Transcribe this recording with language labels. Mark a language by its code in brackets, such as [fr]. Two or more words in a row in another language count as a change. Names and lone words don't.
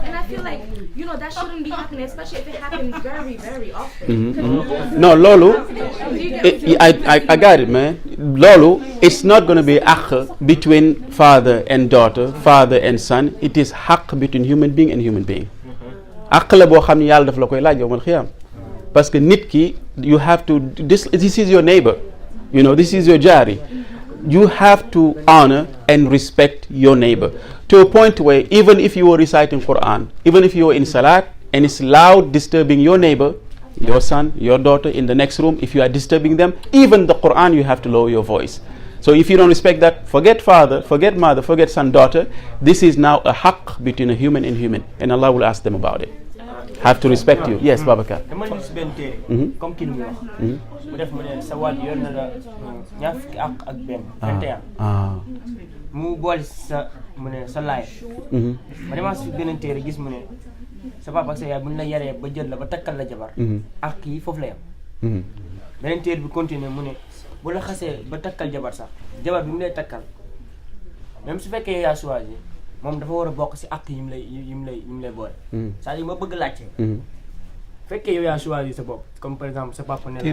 [en] And I feel like that shouldn't be happening, especially if it happens very very often. No, Lolo, I got it, man. Lolo, it's not going to be haqq between father and daughter, father and son. It is haqq between human being and human being. [wo] Haqq la boo xam ne yàlla daf la koy laaj [ar] يوم القيامة. [fr] Parce que nit ki, [en] you have to, this is your neighbor, this is your jari. You have to honor and respect your neighbor to a point where even if you were reciting Quran, even if you were in salat and it's loud disturbing your neighbor, your son, your daughter in the next room, if you are disturbing them, even the Quran, you have to lower your voice. So if you don't respect that, forget father, forget mother, forget son, daughter. This is now a haqq between a human and human, and Allah will ask them about it. Have to respect you. Yes, Babacar. [wo] dama gis benn téere comme kii muy wax mu def mu ne sa waaj yor na la ñaar fukki ak benn 21 mu boole sa mu ne sa laay ma demaat si beneen téere gis mu ne sa papa ak sa yaay bu ñu la yaree ba jël la ba takkal la jabar ak yi foofu la yam beneen téere bi continuer mu ne bu la xasee ba takkal jabar sax jabar bi mu lay takkal même su fekkee yaa choisi moom dafa war a bokk si ak yi mu lay boole c'est-à-dire ma bëgg laajte fekkee yow yaa choisi sa bopp [fr] comme par exemple [wo] sa papa ne la